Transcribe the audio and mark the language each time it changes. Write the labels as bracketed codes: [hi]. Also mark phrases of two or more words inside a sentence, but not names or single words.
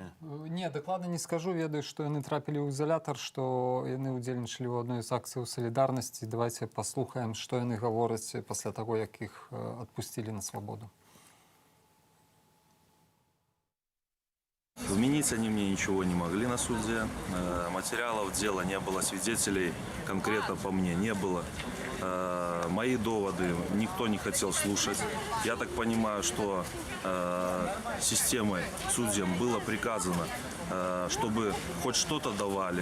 [be] Не, дакладна не скажу. Ведаю, што яны трапілі ў ізалятар, што яны ўдзельнічалі ў адной з акцый салідарнасці. Давайте паслухаем, што яны гавораць пасля таго, як іх адпусцілі на свабоду. [ru] Вменить они мне ничего не могли на суде. Материалов дела не было, свидетелей конкретно по мне не было. Мои доводы никто не хотел слушать. Я так понимаю, что системой, судьям было приказано, чтобы хоть что-то давали.